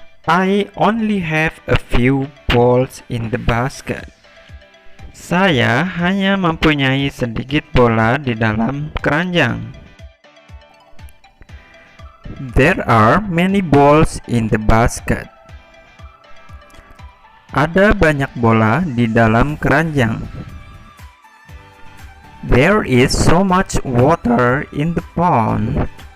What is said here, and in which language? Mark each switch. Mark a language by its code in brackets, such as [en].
[en] I only have a few balls in the basket. [id] Saya hanya mempunyai sedikit bola di dalam keranjang. [en] There are many balls in the basket. [id] Ada banyak bola di dalam keranjang. [en] There is so much water in the pond.